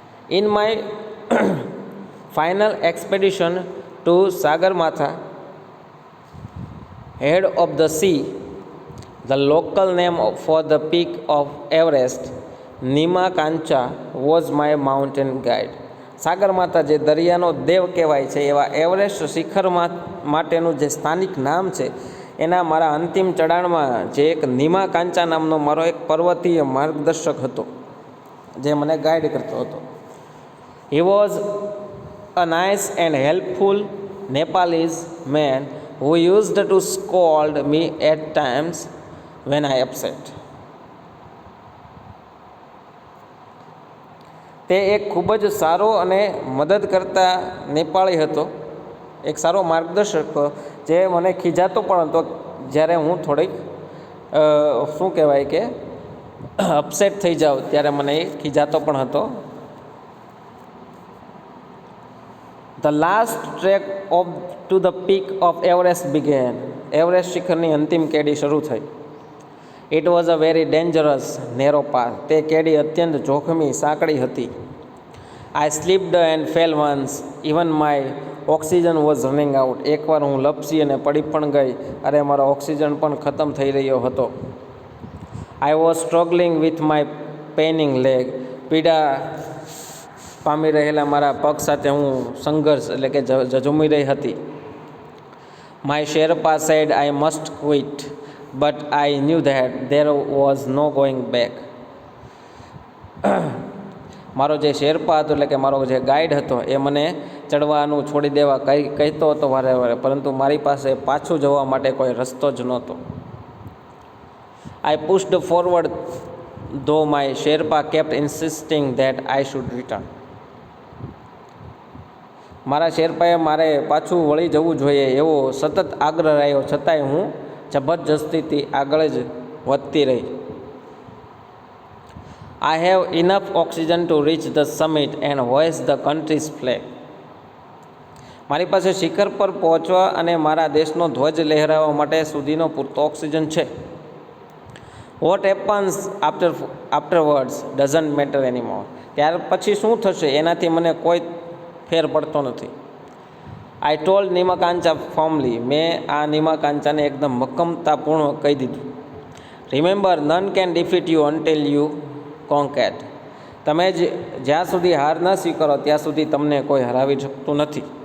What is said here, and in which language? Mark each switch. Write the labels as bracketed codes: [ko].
[en] In my final expedition to Sagarmatha, head of the sea, the local name for the peak of Everest, Nima-Kancha, was my mountain guide. [gu] સાગરમાથા જે દરિયાનો દેવ કહેવાય છે એવા Everest શિખર માટેનું જે સ્થાનિક નામ છે એના મારા અંતિમ ચઢાણમાં જે એક નીમા-કાંચા નામનો મારો એક પર્વતીય માર્ગદર્શક હતો જે મને ગાઈડ કરતો હતો. [en] He was a nice and helpful Nepalese man who used to scold me at times when I upset. [gu] તે એક ખૂબ જ સારો અને મદદ કરતા નેપાળી હતો, એક સારો માર્ગદર્શક જે મને ખીજાતો પણ હતો જ્યારે હું થોડીક શું કહેવાય કે અપસેટ થઈ જાઉં ત્યારે મને એ ખીજાતો પણ હતો. [en] The last trek to the peak of Everest began. [gu] Everest શિખરની અંતિમ કેડી શરૂ થઈ. [en] It was a very dangerous narrow path. [gu] તે કેડી અત્યંત જોખમી સાંકડી હતી. [en] I slipped and fell once. Even my oxygen was running out. [gu] એકવાર હું લપસી અને પડી પણ ગઈ. અરે મારો ઓક્સિજન પણ ખતમ થઈ રહ્યો હતો. [en] I was struggling with my paining leg. [gu] પીડા પામી રહેલા મારા પગ સાથે હું સંઘર્ષ એટલે કે ઝઝૂમી રહી હતી. [en] My Sherpa said I must quit, but I knew that there was no going back. [gu] મારો જે શેરપા હતો એટલે કે મારો જે ગાઈડ હતો એ મને ચડવાનું છોડી દેવા કહેતો હતો વારે વારે, પરંતુ મારી પાસે પાછું જવા માટે કોઈ રસ્તો જ નહોતો. [en] I pushed forward though my Sherpa kept insisting that I should return. [gu] મારા શેરપાએ મારે પાછું વળી જવું જોઈએ એવો સતત આગ્રહ રહ્યો, છતાંય હું જબરજસ્તીથી આગળ જ વધતી રહી. [en] I have enough oxygen to reach the summit and hoist the country's flag. [gu] મારી પાસે શિખર પર પહોંચવા અને મારા દેશનો ધ્વજ લહેરાવવા માટે સુધીનો પૂરતો ઓક્સિજન છે. [en] What happens afterwards doesn't matter anymore. [gu] ત્યાર પછી શું થશે એનાથી મને કોઈ ફેર પડતો નથી. [en] I told Nima-Kancha firmly. [gu] મેં આ નિમાકાંચાને એકદમ મક્કમતાપૂર્ણ કહી દીધું. [en] Remember, none can defeat you until you conquered. [gu] તમે જ્યાં સુધી હાર ન સ્વીકારો ત્યાં સુધી તમને કોઈ હરાવી શકતું નથી.